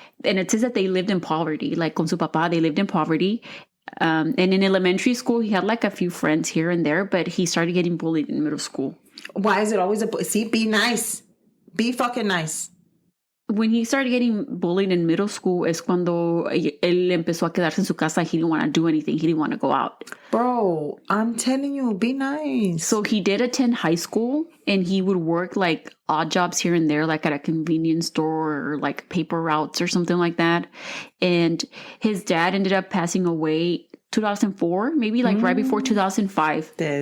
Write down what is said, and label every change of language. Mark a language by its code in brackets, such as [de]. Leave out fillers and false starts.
[en] And it says that they lived in poverty. Like [es] con su papá, [en] they lived in poverty. And in elementary school, he had like a few friends here and there, but he started getting bullied in middle school. Why is it always be nice. Be fucking nice. When he started getting bullied in middle school [es] es cuando él empezó a quedarse en su casa. [en] He didn't want to do anything. He didn't want to go out. Bro, I'm telling you, be nice. So he did attend high school and he would work like odd jobs here and there, like at a convenience store or like paper routes or something like that. And his dad ended up passing away 2004, maybe like right before 2005.